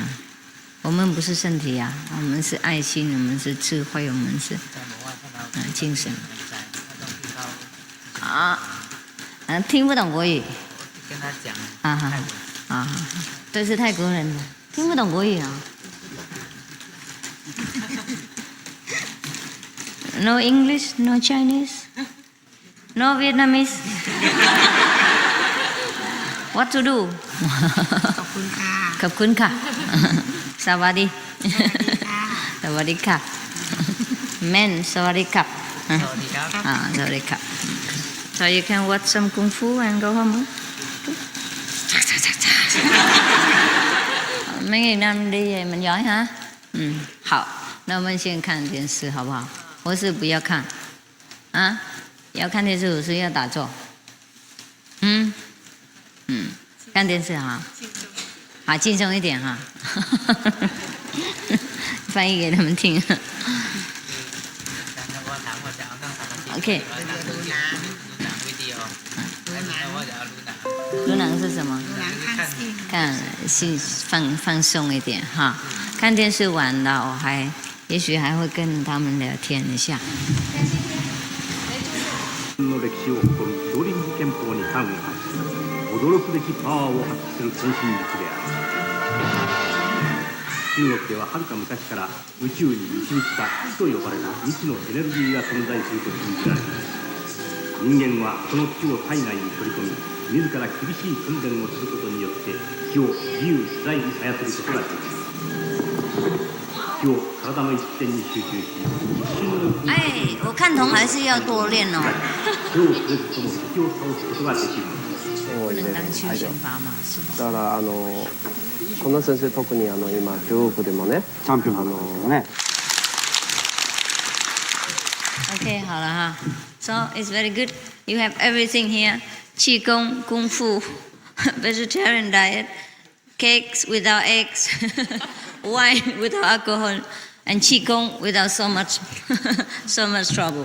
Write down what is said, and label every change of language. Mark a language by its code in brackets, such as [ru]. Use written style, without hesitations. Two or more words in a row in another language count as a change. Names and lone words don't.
[zh] 我们不是身体啊，我们是爱心，我们是智慧，我们是精神。听不懂国语。跟他讲。都是泰国人，听不懂国语啊。 [en] No English, no Chinese, no Vietnamese. What to do? [th] ขอบคุณค่ะ ขอบคุณค่ะ สวัสดี สวัสดีค่ะ Men สวัสดีครับ สวัสดีครับ สวัสดีครับ [en] So you can watch some kung fu and go home. [vi] mấy ngày năm đi về mình giỏi hả? [zh] 好，那我们先看电视好不好？或是不要看？要看电视，或是要打坐？看电视哈，好，轻松一点哈。翻译给他们听。OK。 [th] ดูหนัง [zh] 是什么？看心放松一点哈。看电视完了，也许还会跟他们聊天一下。 [ja] の歴史を誇る少林寺拳法に端を発し驚くべきパワーを発揮する先進術である。中国でははるか昔から宇宙に導きた気と呼ばれた未知のエネルギーが存在すると信じられています。人間はこの気を体内に取り込み自ら厳しい訓練をすることによって気を自由自在に操ることができます。気を体の一点に集中し一瞬の [zh] 我看同还是要多练哦。 [ja] 手を触れずとも敵を倒すことができるのです。 [zh] 不能当休闲法嘛，是 [ja] だからこの先生特に今中国でもねチャンピオンね。 [en] OK [zh] 好了哈。 [en] So it's very good. You have everything here: qigong, kung fu, vegetarian diet, cakes without eggs, wine without alcohol, and qigong without so much trouble.